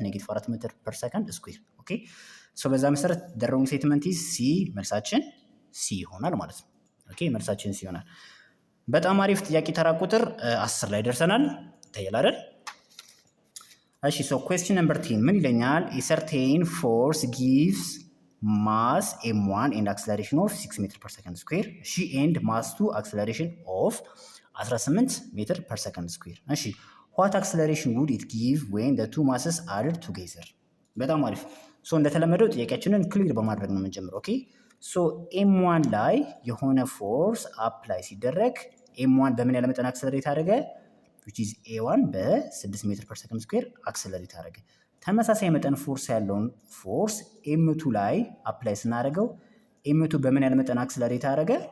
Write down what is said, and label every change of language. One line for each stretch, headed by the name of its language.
Amharic: ኔጌቲቭ 4 ሜትር ፐር ሰከንድ ስኩዌር። ኦኬ ሶ በዛ መሰረት
English: the wrong statement is C
Amharic: መልሳችን C ይሆናል ማለት ነው። ኦኬ መልሳችን C ይሆናል። በጣም አሪፍ ጥያቄ ተራ ቁጥር 10 ላይ ደርሰናል። ይታያል አይደል? እሺ ሶ
English: question number 10
Amharic: ምን ይለኛል?
English: a certain force gives mass m1 and acceleration of 6 ሜትር ፐር ሰከንድ ስኩዌር እሺ and mass 2 acceleration of 18 ሜትር ፐር ሰከንድ ስኩዌር እሺ what acceleration would it give when the two masses added together?
Amharic: በጣም አሪፍ። ሶ እንደተለመደው ጥያቄያችንን ክሊር በማድረግ ነው የምንጀምረው። ኦኬ ሶ m1 ላይ የሆነ ፎርስ አፕላይ ሲደረግ m1 በምን ያለ መጠን አክሰለሬት አደረገ?
English: which is a1
Amharic: በ6 ሜትር ፐር ሰከንድ ስኩዌር አክሰለሬት አደረገ። ተመሳሳይ መጠን ፎርስ ያለውን ፎርስ ኤም2 ላይ አፕላይ ስናደርገው ኤም2 በምን ያህል መጠን አክሰለሬት አደረገ?